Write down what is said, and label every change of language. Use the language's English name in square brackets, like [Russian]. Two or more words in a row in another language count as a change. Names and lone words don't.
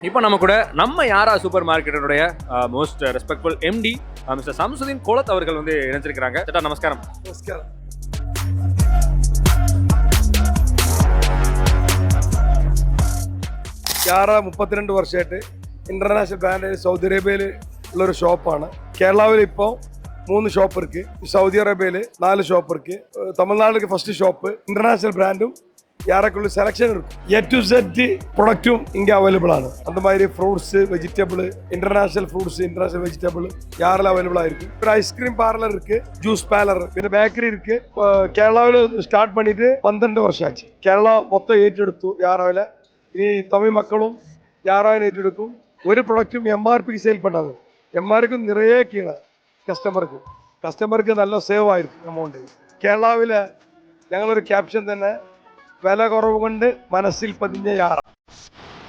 [Tamil] இப்போ நம்ம கூட நம்ம யாரா சூப்பர் மார்க்கெட்டோடைய மோஸ்ட் ரெஸ்பெக்ட்ஃபுல் எம்டி மிஸ்டர் சம்சுதீன் கோலத் அவர்கள் வந்து இணைஞ்சிருக்கிறாங்க. சேட்டா நமஸ்காரம். [Malayalam] നമസ്കാരം. യാറ 32 വർഷമായിട്ട് ഇന്റർനാഷണൽ ബ്രാൻഡ് സൗദി അറേബ്യയിൽ ഉള്ളൊരു ഷോപ്പാണ്. കേരളാവിൽ ഇപ്പോൾ 3 ഷോപ്പ് இருக்கு, സൗദി അറേബ്യയിൽ 4 [Tamil] ஷாப் இருக்கு, [Malayalam] തമിഴ്നാട്ടിലേക്ക് ഫസ്റ്റ് ஷாப். [Tamil] இன்டர்நேஷனல் பிராண்டும் யாருக்குள்ள செலெக்ஷன் இருக்கும். ஏ டு செட் ப்ராடக்ட்டும் இங்கே அவைலபிள் ആണ്. அந்த மாதிரி ஃப்ரூட்ஸ், வெஜிடபிள், இன்டர்நேஷனல் ஃப்ரூட்ஸ், இன்டர்நேஷனல் வெஜிடபிள் யாரில் அவைலபிளாக இருக்கும். ஒரு ஐஸ்கிரீம் பார்லர் இருக்கு, ஜூஸ் பார்லர், പിന്നെ பேக்கரி இருக்கு. கேரளாவில் ஸ்டார்ட் பண்ணிட்டு 12 வருஷம் ஆச்சு. [Malayalam] കേരള മൊത്തം ഏറ്റെടുത്തു യാറാവിലെ. ഇനി തമിഴ് മക്കളും യാറാവിനെ ഏറ്റെടുക്കും. ഒരു പ്രൊഡക്റ്റും MRP സെയിൽ பண்ணாது. MRP നിറയെ കീഴ് കസ്റ്റമർക്ക് നല്ല സേവ് ആയിരിക്കും എമൗണ്ട്. കേരളാവിലെ ഞങ്ങളൊരു ക്യാപ്ഷൻ തന്നെ, വില കുറവ് കൊണ്ട് മനസ്സിൽ പതിഞ്ഞ യാറ.